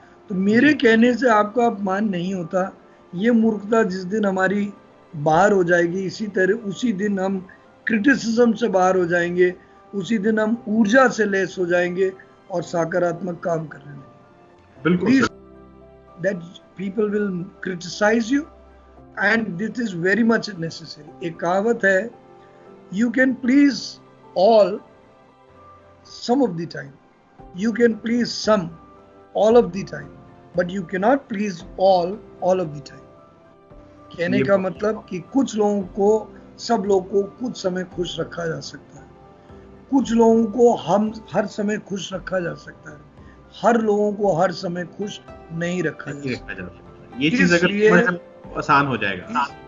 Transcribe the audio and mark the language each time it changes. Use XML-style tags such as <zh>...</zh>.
<hi>तो मेरे कहने से आपका अपमान नहीं होता। ये मूर्खता जिस दिन हमारी बाहर हो जाएगी, उसी दिन हम क्रिटिसिज्म से बाहर हो जाएंगे, उसी दिन हम ऊर्जा से लैस हो जाएंगे और सकारात्मक काम करने लगेंगे। बिल्कुल,</hi> <en>That people will criticise you and this is very much necessary.</en> <hi>एक कहावत है,</hi> <en>you can please all some of the time, you can please some all of the time, but you cannot please all of the time.</en> <hi>कहने का मतलब कि कुछ लोगों को, सब लोगों को कुछ समय खुश रखा जा सकता है, कुछ लोगों को हम हर समय खुश रखा जा सकता है, हर लोगों को हर समय खुश नहीं रखा जा सकता। ये चीज अगर आसान हो जाएगा।</hi>